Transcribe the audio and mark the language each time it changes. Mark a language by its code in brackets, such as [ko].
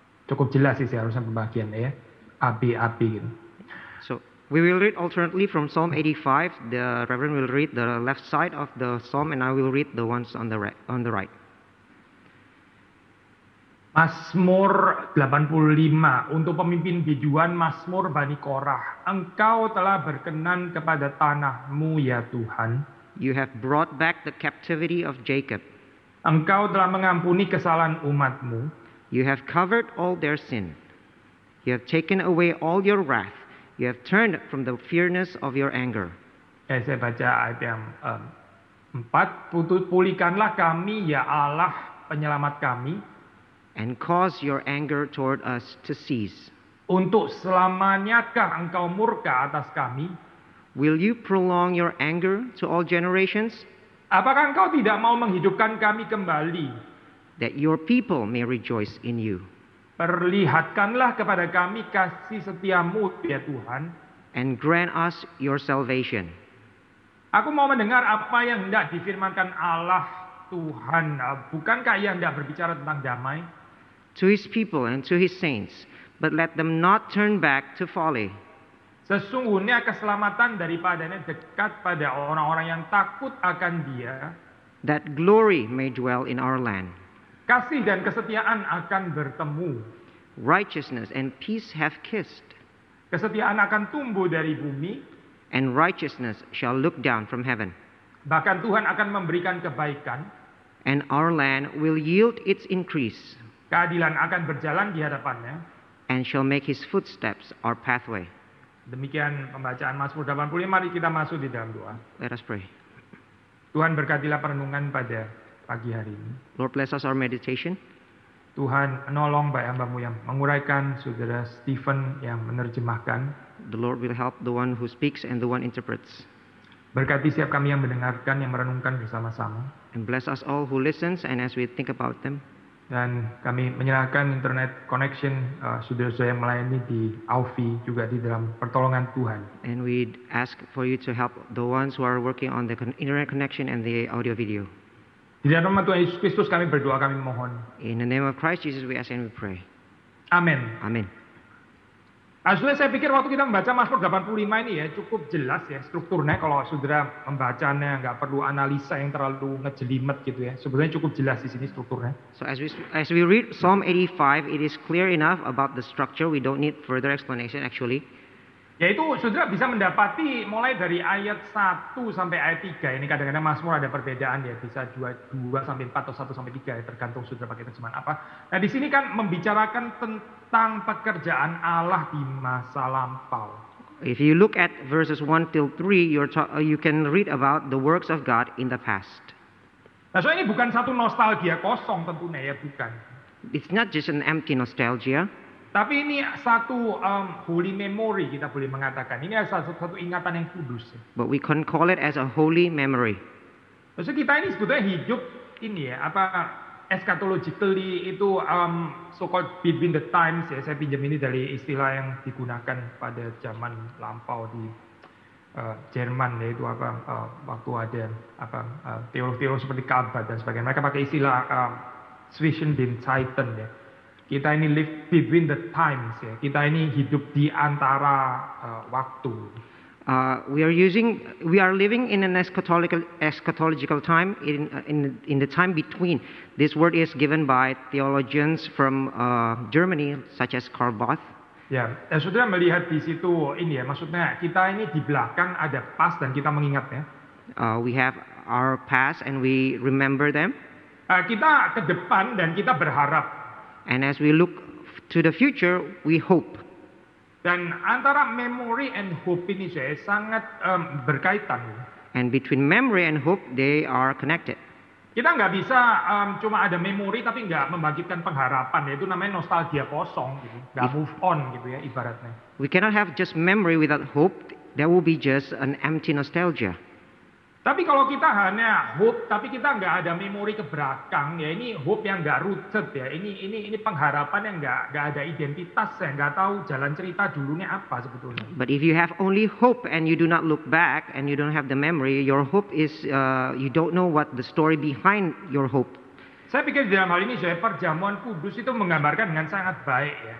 [id] Cukup jelas sih seharusnya pembagiannya ya. AB gitu. [en] So we will read alternately from Psalm 85. The Reverend will read the left side of the psalm, and I will read the ones on the right. [id] Mazmur 85 untuk pemimpin biduan Mazmur Bani Korah. Engkau telah berkenan kepada tanahmu ya Tuhan. [en] You have brought back the captivity of Jacob. [id] Engkau telah mengampuni kesalahan umatmu. [en] You have covered all their sin. You have taken away all your wrath. You have turned from the fierceness of your anger. [id] Saya baca ayat yang 4. Pulihkanlah kami ya Allah penyelamat kami. [en] And cause your anger toward us to cease. [id] Untuk selamanyakah engkau murka atas kami? [en] Will you prolong your anger to all generations? [id] Apakah engkau tidak mau menghidupkan kami kembali? [en] That your people may rejoice in you. [id] Perlihatkanlah kepada kami kasih setiamu ya Tuhan. [en] And grant us your salvation. [id] Aku mau mendengar apa yang hendak difirmankan Allah Tuhan. Bukankah ia hendak berbicara tentang damai? [en] To his people and to his saints, but let them not turn back to folly. [id] Sesungguhnya keselamatan daripadanya dekat pada orang-orang yang takut akan Dia. [en] That glory may dwell in our land. [id] Kasih dan kesetiaan akan bertemu. [en] Righteousness and peace have kissed. [id] Kesetiaan akan tumbuh dari bumi. [en] And righteousness shall look down from heaven. [id] Bahkan Tuhan akan memberikan kebaikan. [en] And our land will yield its increase. [id] Keadilan akan berjalan di hadapannya. [en] And shall make his footsteps our pathway. [id] Demikian pembacaan Mazmur 85. Mari kita masuk di dalam doa. [en] Let us pray. [id] Tuhan berkatilah perenungan pada pagi hari ini. [en] Lord, bless us our meditation. [id] Tuhan menolong baik hamba-Mu yang menguraikan, saudara Stephen yang menerjemahkan. [en] The Lord will help the one who speaks and the one interprets. [id] Berkati setiap kami yang mendengarkan, yang merenungkan bersama-sama. [en] And bless us all who listens and as we think about them. [id] Dan kami menyerahkan internet connection saudara-saudara yang melayani di Aufi juga di dalam pertolongan Tuhan. [en] And we ask for you to help the ones who are working on the internet connection and the audio video. [id] Di dalam nama Tuhan Yesus Kristus kami berdoa, kami mohon. [en] In the name of Christ Jesus we ask and we pray. [id] Amin. Amin. Saudara, saya pikir waktu kita membaca Mazmur 85 ini ya cukup jelas ya strukturnya. Kalau saudara membacanya nggak perlu analisa yang terlalu ngejelimet gitu ya. Sebenarnya cukup jelas di sini strukturnya. [en] So as we read Psalm 85, it is clear enough about the structure. We don't need further explanation actually. [id] Yaitu saudara bisa mendapati mulai dari ayat 1 sampai ayat 3. Ini kadang-kadang Mazmur ada perbedaan ya, bisa 2 sampai 4 atau 1 sampai 3 ya, tergantung saudara pakai terjemahan apa. Nah, di sini kan membicarakan tentang pekerjaan Allah di masa lampau. [en] If you look at verses 1 till 3, you can read about the works of God in the past. [id] Nah, soalnya ini bukan satu nostalgia kosong tentunya ya, bukan. [en] It's not just an empty nostalgia. [id] Tapi ini satu [en] holy memory [id] kita boleh mengatakan. Ini adalah satu ingatan yang kudus. [en] But we can call it as a holy memory. [id] Maksudnya kita ini sebetulnya hidup ini ya, eschatologically itu [en] so-called between the times [id] ya. Saya pinjam ini dari istilah yang digunakan pada zaman lampau di Jerman yaitu waktu ada teolog-teolog seperti Calvin dan sebagainya. Mereka pakai istilah [de] zwischen den Zeiten [id] ya. Kita ini [en] live between the times [id] ya. Kita ini hidup di antara waktu. [en] We are living in an eschatological time in the time between. This word is given by theologians from Germany such as Karl Barth. [id] Ya, saudara melihat di situ ini ya, maksudnya kita ini di belakang ada past dan kita mengingat ya. [en] We have our past and we remember them. [id] Kita ke depan dan kita berharap. [en] And as we look to the future, we hope. [id] Dan antara [en] memory and hope [id] ini saya sangat berkaitan. [en] And between memory and hope, they are connected. [id] Kita nggak bisa cuma ada memori tapi nggak membangkitkan pengharapan, yaitu namanya nostalgia kosong, gitu. Nggak [en] move on [id] gitu ya ibaratnya. [en] We cannot have just memory without hope. That will be just an empty nostalgia. [id] Tapi kalau kita hanya hope tapi kita nggak ada memori ke belakang, ya ini hope yang nggak rooted ya. Ini pengharapan yang nggak ada identitas, ya nggak tahu jalan cerita dulunya apa sebetulnya. [en] But if you have only hope and you do not look back and you don't have the memory, your hope is you don't know what the story behind your hope. [id] Saya pikir dalam hal ini saya perjamuan kudus itu menggambarkan dengan sangat baik ya.